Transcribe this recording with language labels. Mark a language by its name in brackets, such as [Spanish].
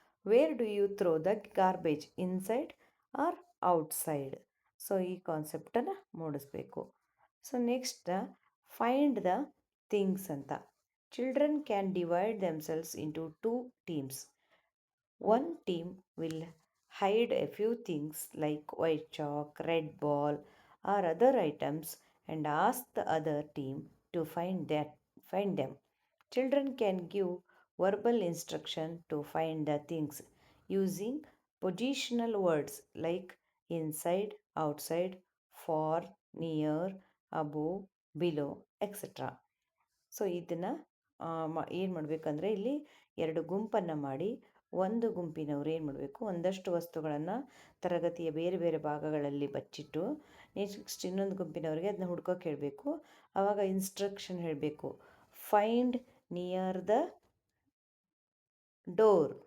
[English] Where do you throw the garbage? Inside or outside? [Kannada] So ಈ ಕಾನ್ಸೆಪ್ಟನ್ನು ಮೂಡಿಸ್ಬೇಕು. So next, [English] find the things [Kannada] ಅಂತ. [English] Children can divide themselves into 2 teams. One team will hide a few things like white chalk, red ball, or other items and ask the other team to find them. Children can give verbal instruction to find the things using positional words like inside, outside, far, near, above, below, etc. [Kannada] So ಇದನ್ನು ಏನು ಮಾಡಬೇಕಂದ್ರೆ ಇಲ್ಲಿ 2 ಗುಂಪನ್ನು ಮಾಡಿ, ಒಂದು ಗುಂಪಿನವರು ಏನು ಮಾಡಬೇಕು, ಒಂದಷ್ಟು ವಸ್ತುಗಳನ್ನು ತರಗತಿಯ ಬೇರೆ ಬೇರೆ ಭಾಗಗಳಲ್ಲಿ ಬಚ್ಚಿಟ್ಟು ನೆಕ್ಸ್ಟ್ ಇನ್ನೊಂದು ಗುಂಪಿನವರಿಗೆ ಅದನ್ನ ಹುಡ್ಕೋಕೆ ಹೇಳಬೇಕು. ಆವಾಗ ಇನ್ಸ್ಟ್ರಕ್ಷನ್ ಹೇಳಬೇಕು. [English] Find near the door.